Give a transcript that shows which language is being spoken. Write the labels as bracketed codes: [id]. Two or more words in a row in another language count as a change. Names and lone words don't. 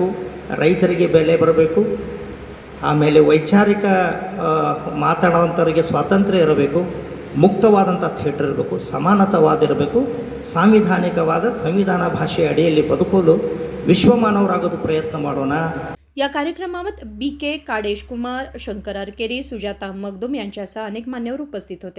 [kn] ರೈತರಿಗೆ ಬೆಲೆ ಬರಬೇಕು. ಆಮೇಲೆ ವೈಚಾರಿಕ ಮಾತಾಡುವಂಥವರಿಗೆ ಸ್ವಾತಂತ್ರ್ಯ ಇರಬೇಕು. ಮುಕ್ತವಾದಂಥ ಥಿಯೇಟರ್ ಇರಬೇಕು. ಸಮಾನತವಾದ ಇರಬೇಕು. ಸಾಂವಿಧಾನಿಕವಾದ ಸಂವಿಧಾನ ಭಾಷೆಯ ಅಡಿಯಲ್ಲಿ ಬದುಕಲು ವಿಶ್ವಮಾನವರಾಗೋದು ಪ್ರಯತ್ನ ಮಾಡೋಣ. [mr] या कार्यक्रमात BK काडेशकुमार, शंकर आरकेरी, सुजाता मगदुम यांच्यासह अनेक मान्यवर उपस्थित होते.